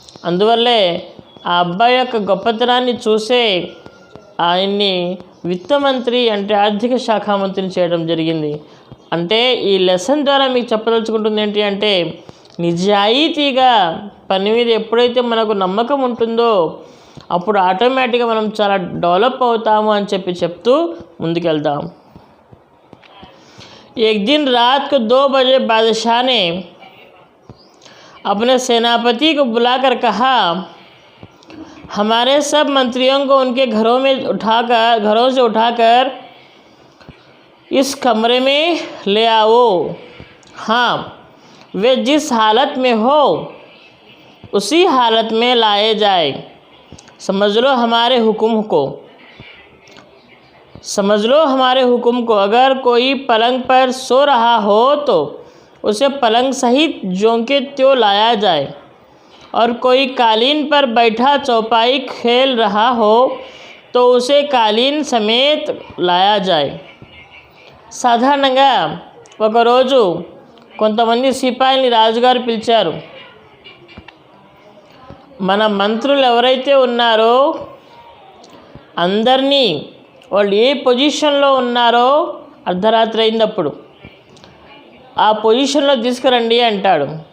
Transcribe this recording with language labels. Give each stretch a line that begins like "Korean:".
Telugu: అందువల్లే ఆ అబ్బాయి యొక్క గొప్పతనాన్ని చూసే ఆయన్ని విత్తమంత్రి అంటే ఆర్థిక శాఖ మంత్రిని చేయడం జరిగింది. అంటే ఈ లెసన్ ద్వారా మీకు చెప్పదలుచుకుంటుంది ఏంటి అంటే, నిజాయితీగా పని మీద ఎప్పుడైతే మనకు నమ్మకం ఉంటుందో అప్పుడు ఆటోమేటిక్గా మనం చాలా డెవలప్ అవుతాము అని చెప్పి చెప్తూ ముందుకెళ్దాం.
Hindi: एक दिन रात को 2 बजे बादशाह ने अपने सेनापति को बुलाकर कहा, हमारे सब मंत्रियों को उनके घरों से उठाकर इस कमरे में ले आओ। हाँ, वे जिस हालत में हो उसी हालत में लाए जाए। समझ लो हमारे हुक्म को। अगर कोई पलंग पर सो रहा हो तो उसे पलंग सहित ज्यों के त्यों लाया जाए, और कोई कालीन पर बैठा चौपाई खेल रहा हो तो उसे कालीन समेत लाया जाए।
Telugu: సాధారణంగా ఒకరోజు కొంతమంది సిపాయిల్ని రాజుగారు పిలిచారు. మన మంత్రులు ఎవరైతే ఉన్నారో అందరినీ వాళ్ళు ఏ పొజిషన్లో ఉన్నారో అర్ధరాత్రి అయినప్పుడు ఆ పొజిషన్లో తీసుకురండి అంటాడు.